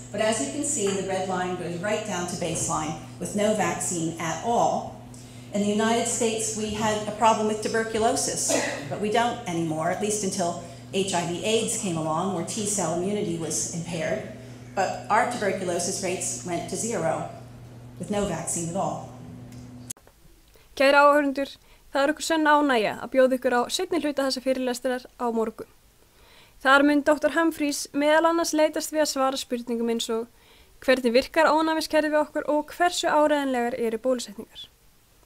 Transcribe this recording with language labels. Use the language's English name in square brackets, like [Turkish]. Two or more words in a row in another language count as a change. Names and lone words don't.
[English] But as you can see, the red line goes right down to baseline with no vaccine at all. In the United States, we had a problem with tuberculosis, but we don't anymore, at least until HIV/AIDS came along, where T-cell immunity was impaired. But our tuberculosis rates went to 0 with no vaccine at all. [Icelandic] Kæra áhorfendur, það okkur sönn ánægja að bjóða ykkur á seinni hluta þessa fyrirlestrar á morgun. Þar mun Dr. Humphries meðal annars leitast við að svara spurningum eins og hvernig virkar ónæmiskerfið við okkur og hversu áreiðanlegar eru bólusetningar.